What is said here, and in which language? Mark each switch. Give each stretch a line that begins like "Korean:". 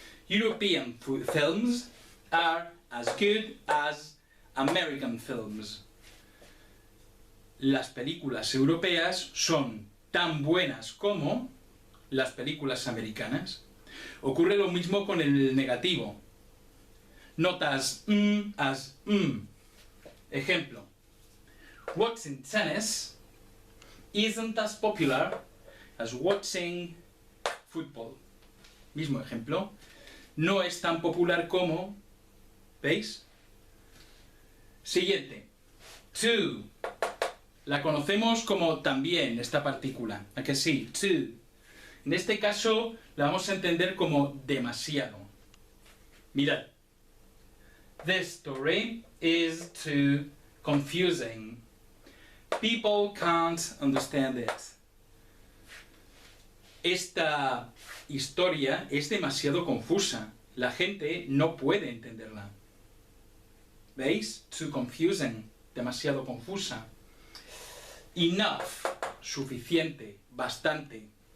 English: European films are as good as American films.
Spanish: Las películas europeas son tan buenas como las películas americanas. Ocurre lo mismo con el negativo. Notas as. Ejemplo.
English: Watching tennis isn't as popular as watching football.
Spanish: Mismo ejemplo. No es tan popular como, ¿veis? Siguiente. To. La conocemos como también esta partícula. ¿A que sí? To. En este caso la vamos a entender como demasiado. Mirad.
English: This story is too confusing. People can't understand it.
Spanish: Esta historia es demasiado confusa. La gente no puede entenderla. ¿Veis? Too confusing. Demasiado confusa. Enough. Suficiente. Bastante.